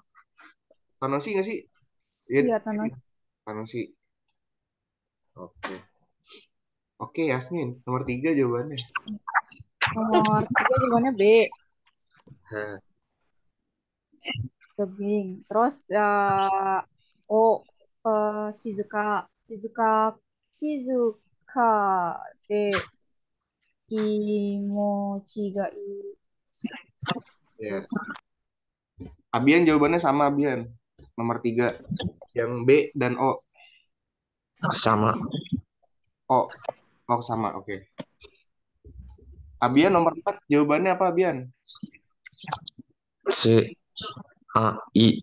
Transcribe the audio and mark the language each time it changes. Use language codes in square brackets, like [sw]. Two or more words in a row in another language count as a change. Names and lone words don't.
[id] Tanoshi nggak sih? Iya, Tanoshi. Tanoshi. Oke, Yasmin. Nomor 3 jawabannya. Nomor 3 jawabannya B. Hah. Jogging. Terus O. [ja] Shizuka. 静かで気持ちがいい. [id] Yes. Abian jawabannya sama Abian. Nomor 3. Yang B dan O. Sama. O sama, oke. Abian nomor 4 jawabannya apa Abian? C A I.